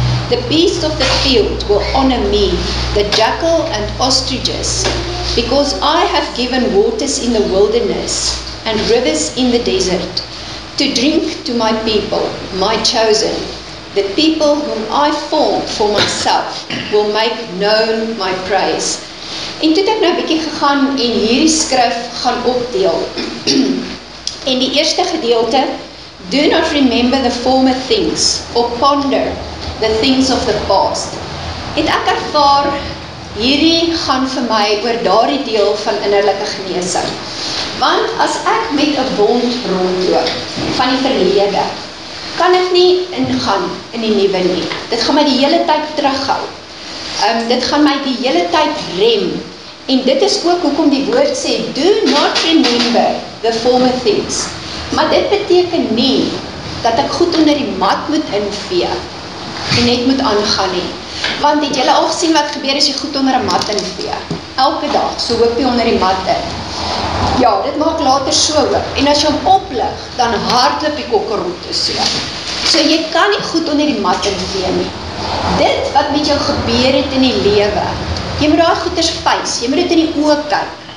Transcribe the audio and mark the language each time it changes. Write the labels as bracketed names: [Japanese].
[English] The beasts of the field will honor me, the jackal and ostriches, because I have given waters in the wilderness and rivers in the desert, to drink to my people, my chosen. The people whom I formed for myself will make known my praise. [Afrikaans] En toe het ek nou 'n bietjie gegaan en hierdie skrif gaan opdeel. En die eerste gedeelte, [English] do not remember the former things, or ponder the things of the past. [Afrikaans] Het ek ervaar, hierdie gaan vir my oor daardie deel van innerlike genesing. Want as ek met 'n wond rondloop van die verlede, kan ek nie ingaan in die nuwe nie. Dit gaan my die hele tyd terughou. Dit gaan my die hele tyd rem. En dit is ook hoekom die woord sê, [English] do not remember the former things. [Afrikaans] Maar dit beteken nie, dat ek goed onder die mat moet invee, en net moet aangaan nie. Want het julle al gesien wat gebeur as jy goed onder 'n mat invee? Elke dag, so hoop jy onder die mat in. Ja, dit maak later so hoop. En as jy hom oplig, dan hardloop die kokkerotte so. So jy kan nie goed onder die mat invee nie. Dit wat met jou gebeur het in die lewe, jy moet daai goeders face, jy moet dit in die oë kyk.